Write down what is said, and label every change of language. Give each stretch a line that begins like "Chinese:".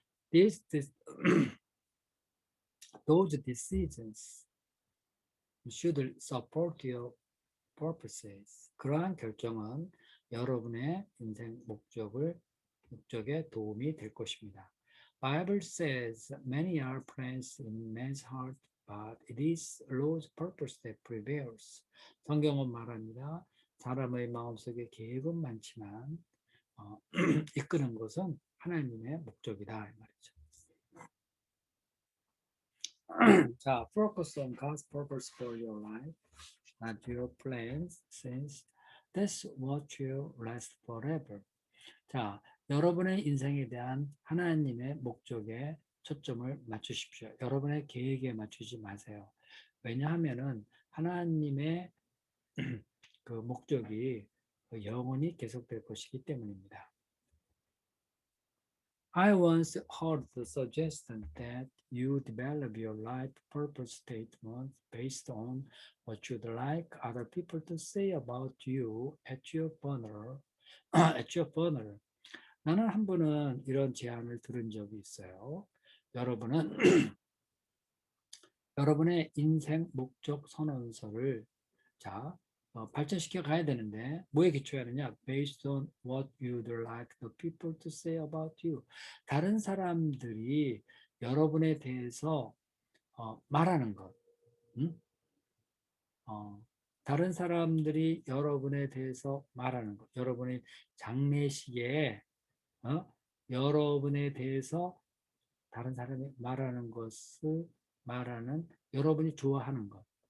English: This, those decisions should support your purposes.
Korean: 그러한 결정은 여러분의 인생 목적에 도움이 될 것입니다.
English: Bible says many are plans in man's heart, but it is Lord's purpose that prevails.
Korean: 성경은 말합니다. 사람의 마음속에 계획은 많지만 이끄는 것은 하나님의 목적이다 이 말이죠.
English: 자, focus on God's purpose for your life, not your plans, since that's what will last forever.
Korean: 자, 여러분의 인생에 대한 하나님의 목적에 초점을 맞추십시오. 여러분의 계획에 맞추지 마세요. 왜냐하면은 하나님의 그 목적이 영원히 계속될 것이기 때문입니다.
English: I once heard the suggestion that you develop your life purpose statement based on what you'd like other people to say about you at your funeral. at your funeral.
Korean: 나는 한 번은 이런 제안을 들은 적이 있어요. 여러분은 여러분의 인생 목적 선언서를 발전시켜 가야 되는데 뭐에 기초해야 하느냐?
English: Based on what you'd like the people to say about you.
Korean: 다른 사람들이 여러분에 대해서 말하는 것. 다른 사람들이 여러분에 대해서 말하는 것. 여러분의 장례식에 여러분에 대해서 다른 사람이 말하는 것을 말하는 여러분이 좋아하는 것.